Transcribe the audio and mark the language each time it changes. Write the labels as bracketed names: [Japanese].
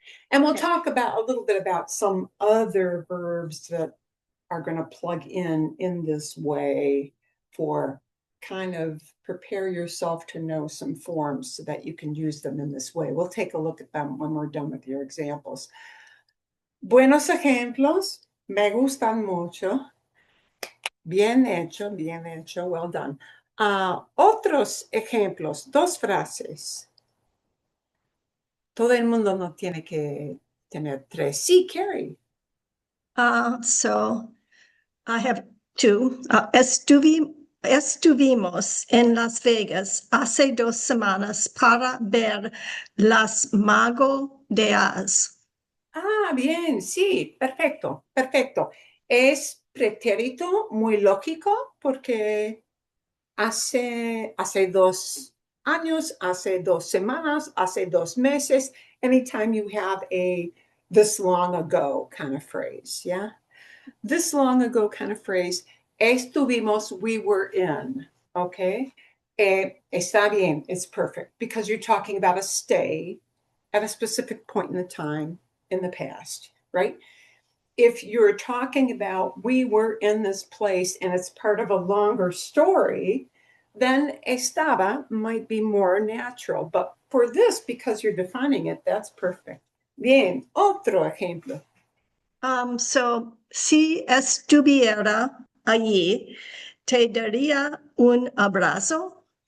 [English] And we'll talk about a little bit about some other verbs that are going to plug in this way for kind of prepare yourself to know some forms so that you can use them in this way. We'll take a look at them when we're done with your examples. [Spanish] Buenos ejemplos, me gustan mucho. Bien hecho, [English] well done. [Spanish] Otros ejemplos, 2 frases. Todo el mundo no tiene que tener 3. Sí, Carrie. [English] So I have 2. [Spanish] Estuvimos en Las Vegas hace 2 semanas para ver las Mago de Oz. Bien, sí, perfecto, perfecto. Es pretérito muy lógico porque hace 2 años, hace 2 semanas, hace 2 meses, [English] anytime you have a this long ago kind of phrase, yeah? This long ago kind of phrase, estuvimos, we were in, okay? [Spanish] Está bien, [English] it's perfect, because you're talking about a stay at a specific point in the time in the past, right? If you're talking about we were in this place and it's part of a longer story, then estaba might be more natural. But for this, because you're defining it, that's perfect. [Spanish] Bien, otro ejemplo. So, si estuviera allí, ¿te daría un abrazo?